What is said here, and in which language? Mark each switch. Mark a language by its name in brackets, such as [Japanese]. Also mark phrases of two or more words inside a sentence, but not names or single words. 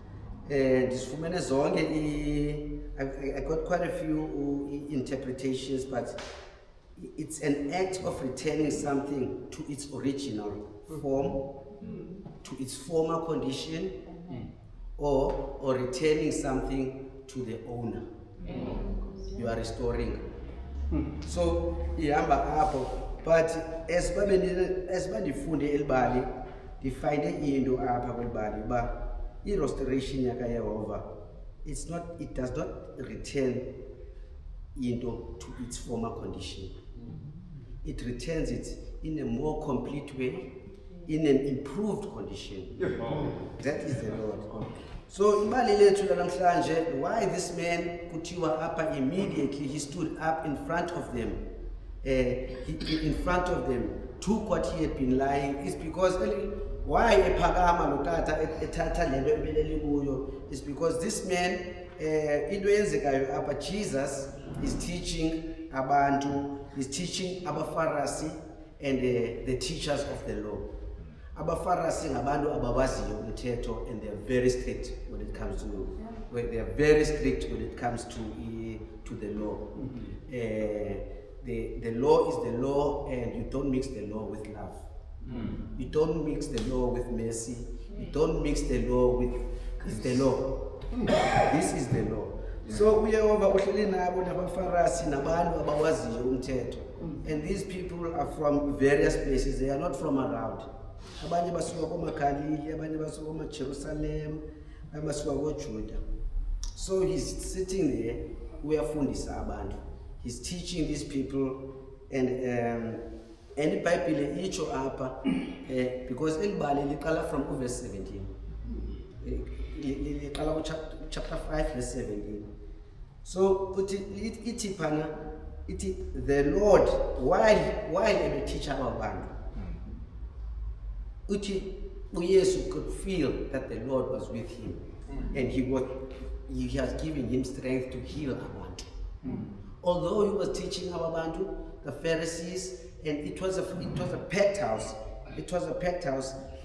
[English] I got quite a few interpretations, but it's an act of returning something to its original form, to its former condition, or returning something to the owner. You are restoring. So [Xhosa] ihamba apho, [English] but as [Xhosa] bandifunde elibali ndifind into apha kwelibali uba i-restoration yakaYehova [English] it does not return into to its former condition. It returns it in a more complete way, in an improved condition. That is the Lord. So [Xhosa] ibali lethu namhlanje, [English] why this man [Xhosa] kuthiwa apha [English] immediately he stood up in front of them, took what he had been lying, is because why [Xhosa] ephakama lo tata ethatha lento ebelele kuyo [English] is because this man [Xhosa] into yenzekayo apha, [English] Jesus is teaching abantu, is teaching abaFarisi and the teachers of the law. [Xhosa] AbaFarisi ngabantu abawaziyo umthetho, [English] and they are very strict when it comes to the law. The law is the law, and you don't mix the law with love. You don't mix the law with mercy. You don't mix the law with it's the law. This is the law. [Xhosa] So uYehova uhleli nabo nabaFarisi nabantu abawaziyo umthetho, [English] and these people are from various places. They are not from around. [Xhosa] Abanye basuka komaGalili, abanye basuka komaJerusalem, abanye basuka koJuda. [English] So he's sitting there, [Xhosa] uyafundisa abantu. [English] He's teaching these people, and [Xhosa] iBhayibhile itsho apha [English] because [Xhosa] elibali liqala [English] from verse 17. [Xhosa] Liqala [English] chapter 5 verse 17. So [Xhosa] ithi phana ithi [English] the Lord while [Xhosa] ebeteacher abantu, uthi uYesu [English] could feel that the Lord was with him, and he was he has given him strength to heal abantu. Although he was teaching abantu, the Pharisees, and it was a packed house. It was a packed house.